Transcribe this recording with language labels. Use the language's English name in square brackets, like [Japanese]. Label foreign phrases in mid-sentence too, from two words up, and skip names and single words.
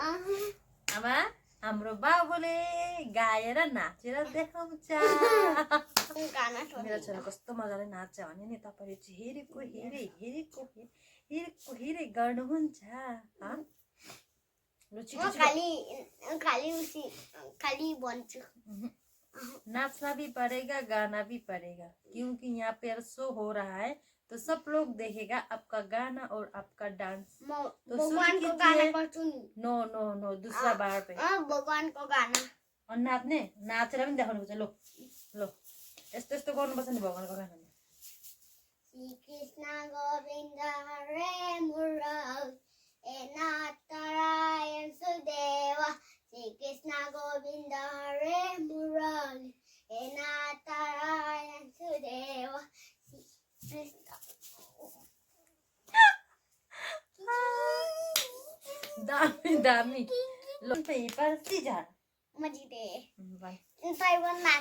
[Nepali] आमा हाम्रो बाबुले गाएर नाचेर देखाउँछ। मेरो छोरा कस्तो मजाले नाच्छ भने नि तपाईँले चाहिँ हेरेको गर्नुहुन्छ। खाली भन्छु। [Hindi] नाचना भी पड़ेगा, गाना भी पड़ेगा, क्योंकि यहाँ पर शो हो रहा है तो सब लोग देखेगा आपका गाना और आपका डांस। तो [Nepali] भगवान को गाना गर्छु नि। [Hindi] नो दूसरा बार पे [Nepali] भगवान को गाना। अनि नाच्ने नाचेर पनि देखाउनु पर्छ। लो यस्तो गर्नुपर्छ नि भगवानको गानामा। [Sanskrit] श्री कृष्ण गोविन्द हरे मुरारी नारायण सुदेव। श्री कृष्ण गोविन्द हरे मुरारी नारायण सुदेव। [Nepali] दामी लो [English] paper scissor. [Nepali] म जिते। तैवन